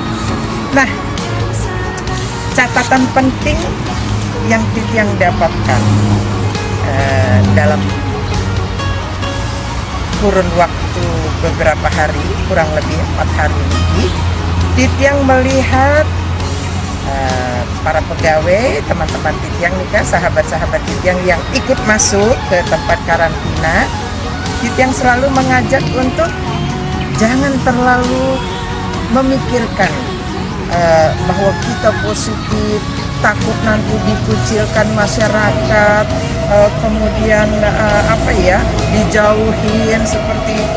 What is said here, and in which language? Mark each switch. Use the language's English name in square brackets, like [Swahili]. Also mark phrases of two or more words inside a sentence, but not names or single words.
[Indonesian] Nah, catatan penting yang titiang dapatkan dalam kurun waktu beberapa hari, kurang lebih 4 hari ini, titiang melihat para pegawai, teman-teman titiang nih, sahabat-sahabat titiang yang ikut masuk ke tempat karantina. Titiang selalu mengajak untuk jangan terlalu memikirkan bahwa kita positif, takut nanti dikucilkan masyarakat, kemudian dijauhin seperti itu.